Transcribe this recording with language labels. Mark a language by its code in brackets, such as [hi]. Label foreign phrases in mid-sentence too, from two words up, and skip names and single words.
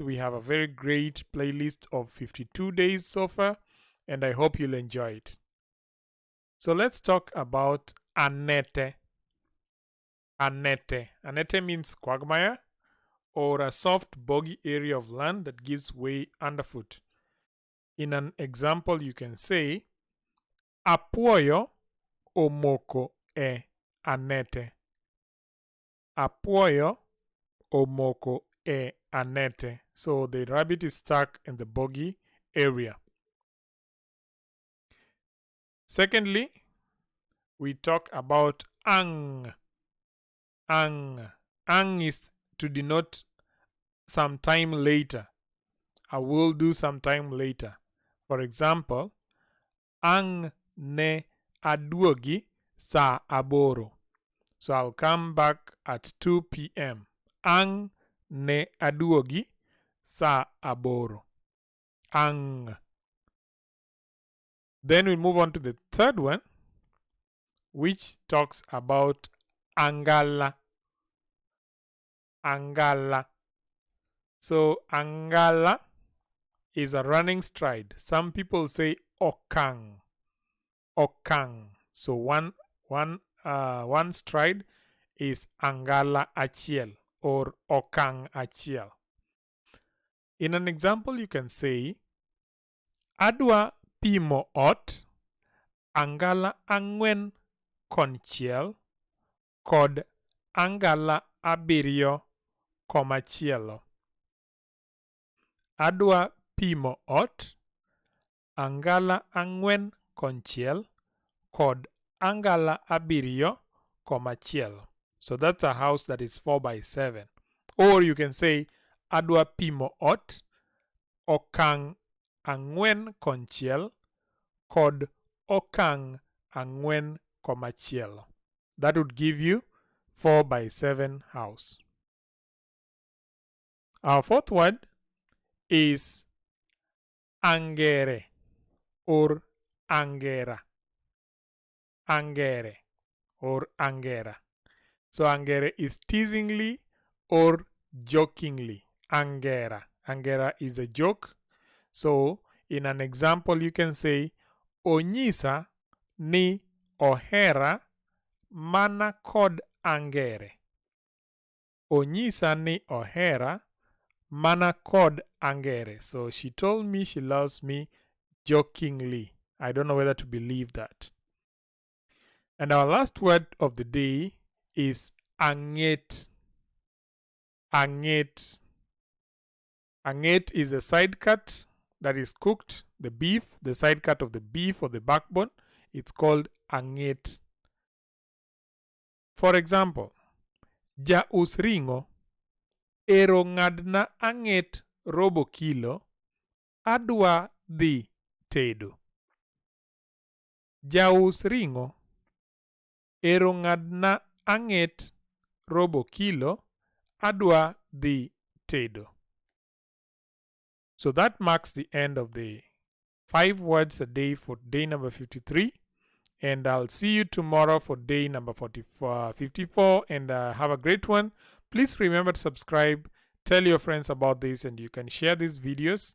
[en] We have a very great playlist of 52 days so far, and I hope you'll enjoy it. So let's talk about anete. [luo] Anete. [en] Anete means quagmire or a soft boggy area of land that gives way underfoot. In an example, you can say [luo] apuoyo omoko e anete. Apuoyo omoko e anete. [en] So the rabbit is stuck in the boggy area. Secondly, we talk about ang. Ang is to denote some time later. I will do some time later. For example, [luo] ang ne aduogi sa aboro. [en] So I'll come back at 2 p.m. [luo] Ang ne aduogi sa aboro. Ang. [en] Then we move on to the third one, which talks about angala. [luo] Angala. [en] So angala is a running stride. Some people say okang. Okang. So one stride is [luo] angala achiel [en] or [luo] okang achiel. [en] In an example, you can say [luo] adwa pimo ot angala angwen konchiel kod angala abirio komachielo. Adwa pimo ot angala angwen konchiel kod angala abirio komachielo. [en] So that's a house that is 4 by 7. Or you can say [luo] adwa pimo ot okang angwen konchiel kod okang angwen komachielo. [en] That would give you 4 by 7 house. Our fourth word is angere or angera. [luo] Angere or angera. [en] So angere is teasingly or jokingly. Angera. Angera is a joke. So in an example, you can say [luo] onyisa ni ohera mana kod angere. Onyisa ni ohera mana kod angere. [en] So she told me she loves me jokingly. I don't know whether to believe that. And our last word of the day is anget. [luo] Anget. [en] Anget is a side cut that is cooked, the beef, the side cut of the beef or the backbone. It's called [luo] anget. [en] For example, [luo] ja us ringo ero ng'adna anget robo kilo adwa dhi tedo. Ja us ringo ero ng'adna anget robo kilo adwa dhi tedo. [en] So that marks the end of the 5 words a day for day number 53. And I'll see you tomorrow for day number 54. And have a great one. Please remember to subscribe. Tell your friends about this, and you can share these videos.